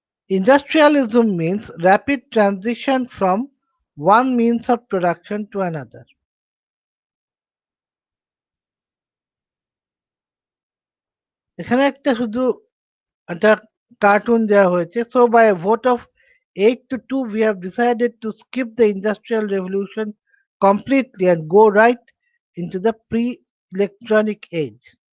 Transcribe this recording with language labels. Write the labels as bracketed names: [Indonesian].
[English] Industrialism means rapid transition from one means of production to another. [Bangla] এখানে একটা শুধু একটা কার্টুন দেওয়া হয়েছে। [English] So by a vote of 8-2 we have decided to skip the industrial revolution completely and go right into the pre-electronic age.